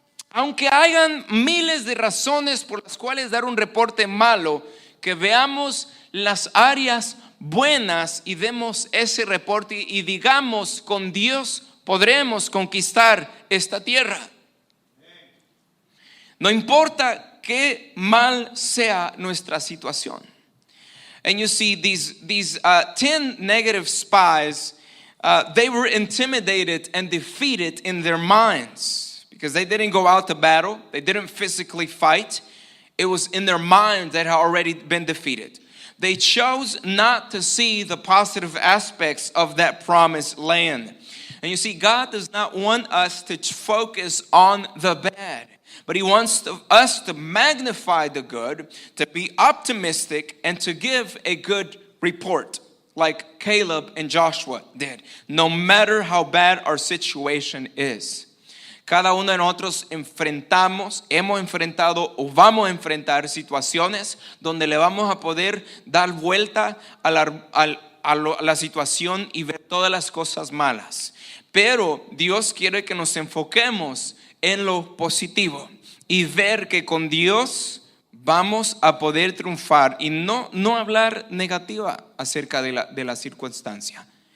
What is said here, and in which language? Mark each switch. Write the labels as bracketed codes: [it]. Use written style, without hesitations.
[es] Aunque hayan miles de razones por las cuales dar un reporte malo, que veamos las áreas buenas y demos ese reporte y digamos, con Dios podremos conquistar esta tierra. No importa qué mal sea nuestra situación. [en] And you see these 10 negative spies, they were intimidated and defeated in their minds. Because they didn't go out to battle. They didn't physically fight. It was in their mind that had already been defeated. They chose not to see the positive aspects of that promised land. And you see, God does not want us to focus on the bad, but He wants us to magnify the good, to be optimistic, and to give a good report, like Caleb and Joshua did, no matter how bad our situation is. [es] Cada uno de nosotros hemos enfrentado o vamos a enfrentar situaciones donde le vamos a poder dar vuelta a la situación y ver todas las cosas malas. Pero Dios quiere que nos enfoquemos en lo positivo y ver que con Dios vamos a poder triunfar y no hablar negativa acerca de la circunstancia.